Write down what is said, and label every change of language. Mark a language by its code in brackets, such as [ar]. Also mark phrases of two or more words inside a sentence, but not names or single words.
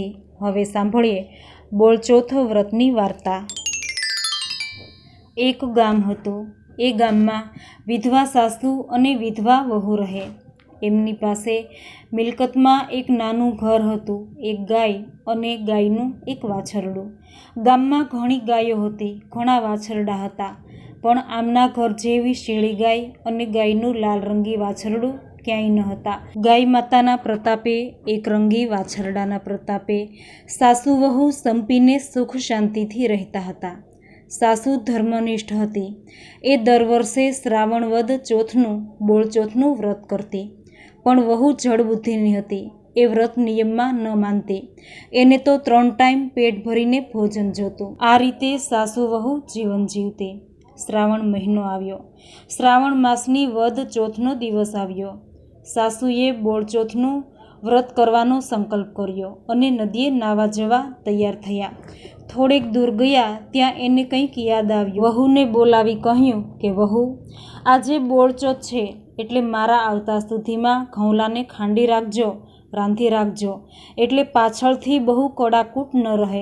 [gu] હવે સાંભળીએ બોળચોથ વ્રતની વાર્તા। એક ગામ હતું। એ ગામમાં વિધવા સાસૂ અને વિધવા વહૂ રહે। એમની પાસે મિલકતમાં એક નાનું ઘર હતું, એક ગાય અને ગાયનું એક વાછરડું। ગામમાં ઘણી ગાયો હતી, ઘણા વાછરડા હતા, પણ આમના ઘર જેવી શેળી ગાય અને ગાયનું લાલ રંગી વાછરડું ક્યાંય ન હતા। ગાય માતાના પ્રતાપે, એક રંગી વાછરડાના પ્રતાપે સાસૂ વહૂ સંપીને સુખ શાંતિથી રહતા હતા। સાસૂ ધર્મનિષ્ઠ હતી. એ દર વર્ષે શ્રાવણ વદ ચોથનું બોળચોથનું વ્રત કરતી, પણ વહૂ જડ બુદ્ધિની હતી। એ વ્રત નિયમમાં ન માનતી। એને તો 3 ટાઇમ પેટ ભરીને ભોજન જોતું। આ રીતે સાસૂ વહૂ જીવન જીવતી। શ્રાવણ મહીનો આવ્યો। શ્રાવણ માસની વદ ચોથનો દિવસ આવ્યો। સાસૂએ બોળચોથનું વ્રત કરવાનો સંકલ્પ કર્યો અને નદીએ નાવા જવા તૈયાર થયા। થોડેક દૂર ગયા ત્યાં એને કંઈક યાદ આવ્યું। વહૂને બોલાવી કહ્યું કે વહૂ, આજે બોળચોથ છે એટલે મારા આવતા સુધીમાં ઘઊલાને ખાંડી રાખજો, રાંધી રાખજો, એટલે પાછળથી બહુ કડાકૂટ ન રહે।